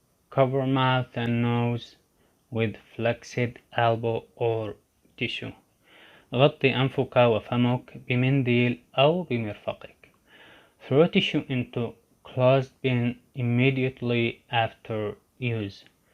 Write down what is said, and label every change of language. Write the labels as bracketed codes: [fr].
[en] Cover mouth and nose with flexed elbow or tissue. [ar] غطي أنفك وفمك بمنديل أو بمرفقك. [en] Throw tissue into closed bin immediately after use.